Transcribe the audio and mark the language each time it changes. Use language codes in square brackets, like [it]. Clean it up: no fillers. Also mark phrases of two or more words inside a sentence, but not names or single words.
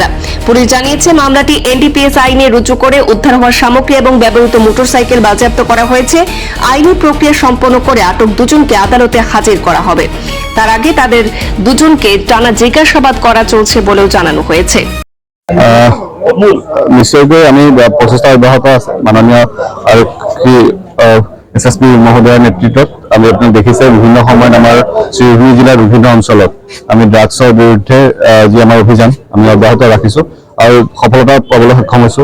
[bn] পুলিশ জানিয়েছে মামলাটি NDPS আইনে রুজু করে উদ্ধার হওয়া সামগ্রী এবং ব্যবহৃত মোটরসাইকেল বাজেয়াপ্ত করা হয়েছে। আইনি প্রক্রিয়া সম্পন্ন করে আটক দুজনকে আদালতে হাজির করা হবে। তার আগে তাদের দুজনকে টানা জিজ্ঞাসাবাদ করা চলছে বলেও জানানো হয়েছে। [as] নিশ্চয়কৈ আমি প্ৰচেষ্টা অব্যাহত আছে। মাননীয় আৰক্ষী SSP মহোদয়ৰ নেতৃত্বত আমি আপোনাক দেখিছে বিভিন্ন সময়ত আমাৰ শ্ৰীভূমি জিলাৰ বিভিন্ন অঞ্চলত আমি ড্ৰাগছৰ বিৰুদ্ধে যি আমাৰ অভিযান আমি অব্যাহত ৰাখিছো আৰু সফলতা পাবলৈ সক্ষম হৈছো।